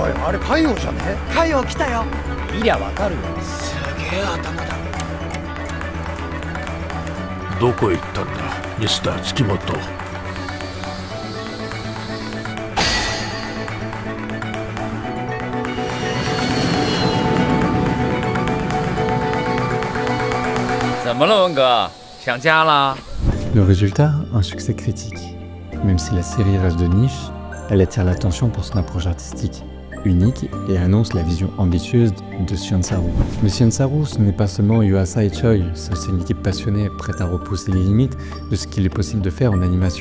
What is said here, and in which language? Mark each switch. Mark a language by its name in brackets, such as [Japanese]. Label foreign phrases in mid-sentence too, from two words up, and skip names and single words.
[Japanese] あれ海王じゃね？海王来たよ。見りゃわかるよ。すげえ頭だ。どこ行ったんだミスター月本。 [Chinese] 怎么了，文哥？想家啦？ [French] Le résultat, un succès critique. Même si la série reste de niche, elle attire l'attention pour son approche artistique unique et annonce la vision ambitieuse de Sion Saru. Mais Sion Saru, ce n'est pas seulement Yuasa et Choi, c'est aussi une équipe passionnée prête à repousser les limites de ce qu'il est possible de faire en animation.